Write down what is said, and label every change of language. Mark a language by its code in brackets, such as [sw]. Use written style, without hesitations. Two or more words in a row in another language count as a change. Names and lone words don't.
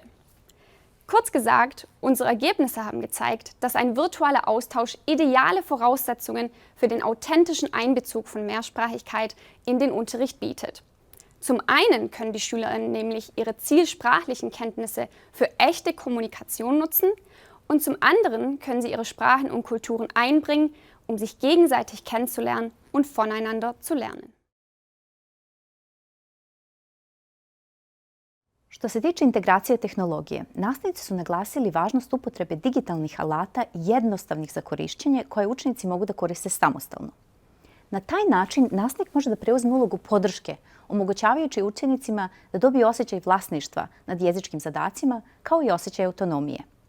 [de] Kurz gesagt, unsere Ergebnisse haben gezeigt, dass ein virtueller Austausch ideale Voraussetzungen für den authentischen Einbezug von Mehrsprachigkeit in den Unterricht bietet. Zum einen können die SchülerInnen nämlich ihre zielsprachlichen Kenntnisse für echte Kommunikation nutzen und zum anderen können sie ihre Sprachen und Kulturen einbringen, um sich gegenseitig kennenzulernen und voneinander zu lernen. [sr] Što se tiče integracije tehnologije, nastavnici su naglasili važnost upotrebe digitalnih alata jednostavnih za korišćenje koje učenici mogu da koriste samostalno. Na taj način nastavnik može da preuzme ulogu podrške, omogućavajući učenicima da dobiju osjećaj vlasništva nad jezičkim zadacima kao i osjećaj autonomije.